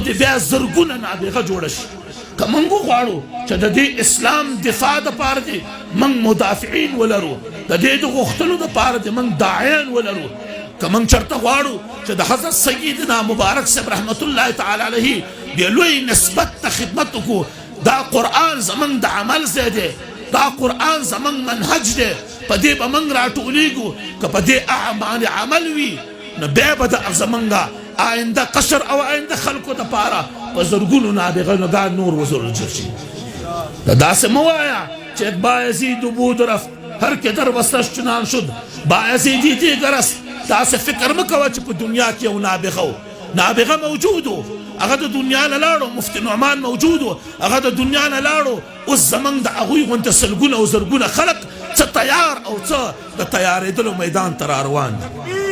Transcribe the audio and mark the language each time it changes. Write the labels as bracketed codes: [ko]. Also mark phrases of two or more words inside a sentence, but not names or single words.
[ps] د بیا زرګونه نابغه جوړه شي، که موږ غواړو چې د دې اسلام دفاع دپاره دې موږ مدافعین ولرو، د دې د غوښتلو دپاره دې موږ داعیان ولرو، که موږ چېرته غواړو چې د حضرت سیدنا مبارک صاحب رحمت الله تعالی علیه د لوی نسبت ته خدمت وکړو، دا قرآن زمونږ د عمل ځای دی، دا قرآن زمونږ منهج دی، په دې به موږ راټولېږو. که په دې باندې عمل وي نو بیا به د زمونږ آینده قشر او آینده خلکو دپاره په زرګونو نابغه نور وزرل شي. داسې مه وایه چې [fa] بایزید بود رفت هر که در وسطش چنان شد بایزیدی دیگر است. [ps] داسې فکر مه کوه چې په دنیا کې یو نابغه موجود و، هغه د دنیا نه لاړو. مفتي نعمان موجود و، هغه د دنیا نه لاړو. اوس زموږ د هغوی غونته سلګونه او زرګونه خلق څه تیار او څه د تیارېدلو میدان ته راروان دي.